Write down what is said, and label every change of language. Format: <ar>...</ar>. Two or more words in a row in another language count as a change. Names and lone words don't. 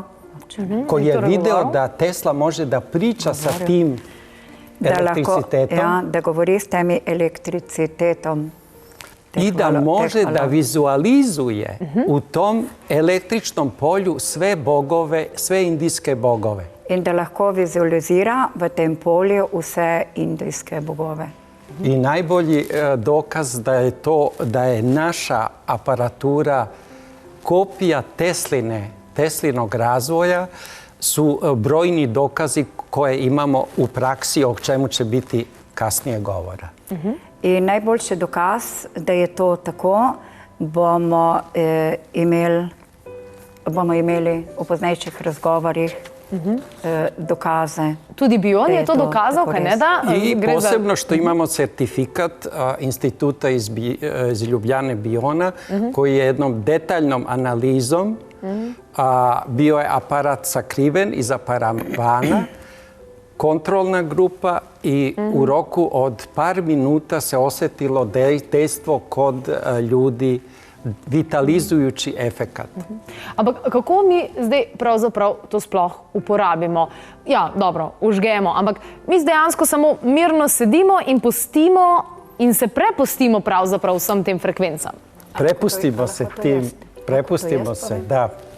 <sr>koji je video da Tesla može da priča sa tim elektricitetom.</sr> <sl>Da govori s tem elektricitetom.</sl> <sr>I da može da vizualizuje u tom električnom polju sve bogove, sve indijske bogove.</sr> <sl>In da lahko vizualizira v tem polju vse indijske bogove.</sl> <sr>I najbolji dokaz da je naša aparatura kopija Tesline Teslinog razvoja su brojni dokazi koje imamo u praksi, o čemu će biti kasnije govora.</sr> <sl>In najboljši dokaz, da je to tako, bomo imeli v poznejših razgovorih dokaze. Tudi Bion je to dokazal, kaj ne da?</sl> <sr>I posebno što imamo certifikat instituta iz Ljubljane Biona, koji je jednom detaljnom analizom bio je aparat sakriven iza paravana, kontrolna grupa i u roku od par minuta se osjetilo dejstvo kod ljudi, vitalizujući efekat.</sr> <sl>Ampak kako mi zdaj pravzaprav to sploh uporabimo? Ja, dobro, užgemo, ampak mi dejansko samo mirno sedimo in pustimo in se prepustimo pravzaprav vsem tem frekvencam.</sl> <sr>Prepustimo se tim, prepustimo se, da.</sr>